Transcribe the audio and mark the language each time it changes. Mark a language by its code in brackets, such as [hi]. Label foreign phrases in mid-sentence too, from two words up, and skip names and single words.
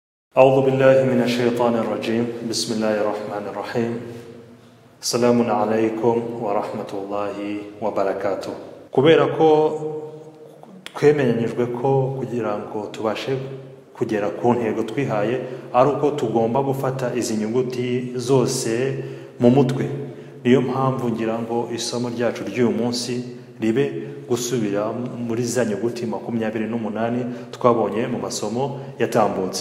[ar] أعوذ بالله من الشيطان الرجيم بسم الله الرحمن الرحيم السلام عليكم ورحمة الله وبركاته [rw] kubera ko twemenyanyijwe ko kugira ngo tubashe kugera ku ntego twihaye ari uko tugomba gufata izi nyuguti zose mu mutwe. Niyo mpamvu ngira ngo isomo ryacu ry'uyu munsi ribe gusubira muri za nyuguti 28 twabonye mu masomo yatambutse.